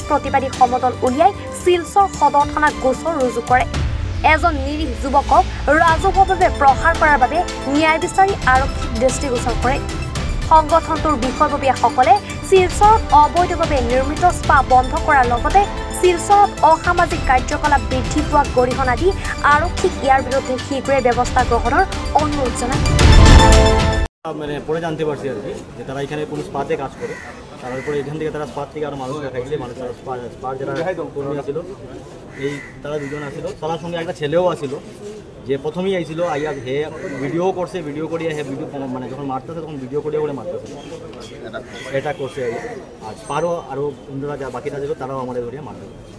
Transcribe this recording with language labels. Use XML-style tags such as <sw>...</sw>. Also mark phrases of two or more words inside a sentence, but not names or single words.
<as>প্ৰতিবাদী সমদল উলিয়াই শিলচৰ সদৰ থানাত গোচৰ ৰুজু কৰে এজন নিৰীহ যুৱকক ৰাজহুৱাভাৱে প্ৰহাৰ কৰাৰ বাবে ন্যায় বিচাৰি আৰক্ষীক দৃষ্টিগোচৰ কৰে সংগঠনটোৰ বিষয়ববীয়াসকলে শিলচৰত অবৈধভাৱে নিৰ্মিত স্পা বন্ধ কৰাৰ লগতে শিলচৰত অসামাজিক কাৰ্যকলাপ বৃদ্ধি পোৱা গৰিহণা দি আৰক্ষীক ইয়াৰ বিৰুদ্ধে শীঘ্ৰে ব্যৱস্থা গ্ৰহণৰ অনুৰোধ জনায়</as> <bn>মানে পরে জানতে পারছি আর কি যে তারা এখানে কোনো স্পাতে কাজ করে তারপরে এখান থেকে তারা স্পাত থেকে আরও মানুষ দেখাইছে মানুষ স্পার যারা কর্মী আসছিল এই তারা দুজন আসছিল তার সঙ্গে একটা ছেলেও আসছিল যে প্রথমেই আইছিল আইয়া হে ভিডিও করছে ভিডিও করিয়া হে ভিডিও মানে যখন মারতেছে তখন ভিডিও করিয়া করে মারতেছে এটা করছে আর স্পারও আরও অন্যরা যা বাকিটা ছিল তারাও আমাদের ধরিয়া মারতেছে</bn>